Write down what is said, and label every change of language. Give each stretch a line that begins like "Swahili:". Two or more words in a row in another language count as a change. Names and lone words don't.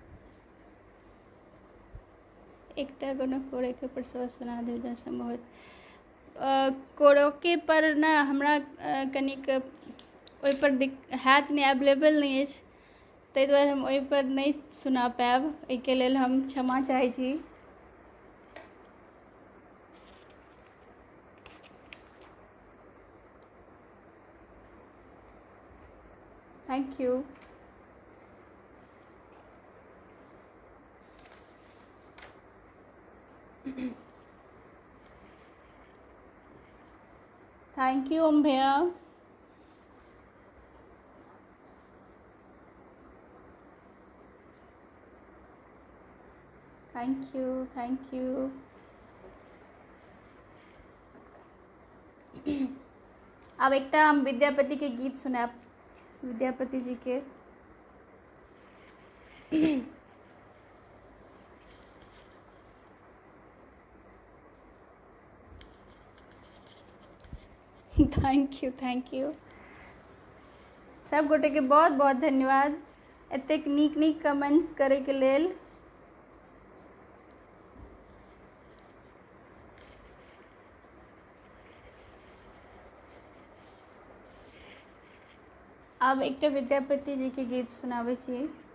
Maithili: एकटा कोनो कोरेके पर सेहो सुना देब जँ संभव होइत। कोरोके पर ने हमरा कनिक ओहि पर हैत नहि, अवेलेबल नहि अछि, ताहि दुआरे हम ओहि पर नहि सुना पायब। एहिके लेल हम क्षमा चाहै छी।
English: Thank you. Thank you ओम भैया। Thank you, thank you.
Maithili: अब एकटा हम विद्यापति के गीत सुनाब, विद्यापति जी के।
English: Thank you, thank you.
Maithili: सब गोटे के बहुत बहुत धन्यवाद एतेक नीक नीक कमेंट्स करे के लेल। अब एक विद्यापति जी के गीत सुनाबै छी।